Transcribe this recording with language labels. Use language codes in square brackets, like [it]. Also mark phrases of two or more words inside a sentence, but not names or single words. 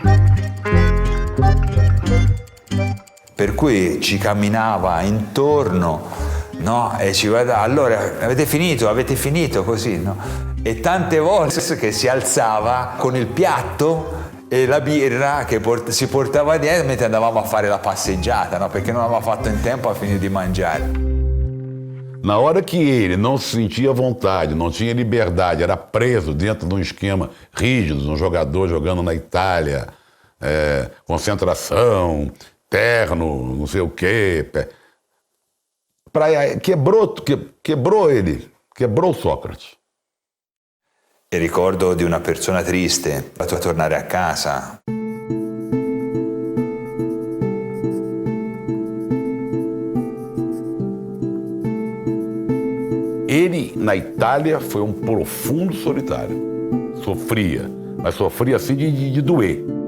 [it] Per cui ci camminava intorno, no? E ci guardava, allora avete finito così, no? E tante volte che si alzava con il piatto e la birra che si portava dietro mentre andavamo a fare la passeggiata, no? Perché non aveva fatto in tempo a finire di mangiare. [pt] Na hora que ele não se sentia à vontade, não tinha liberdade, era preso dentro de um esquema rígido, de um jogador jogando na Itália, concentração, terno, não sei o quê. Quebrou ele, quebrou Sócrates. [it] E ricordo di una persona triste, la tua tornare a casa. [pt] Ele, na Itália, foi um profundo solitário. Sofria, mas sofria assim de doer.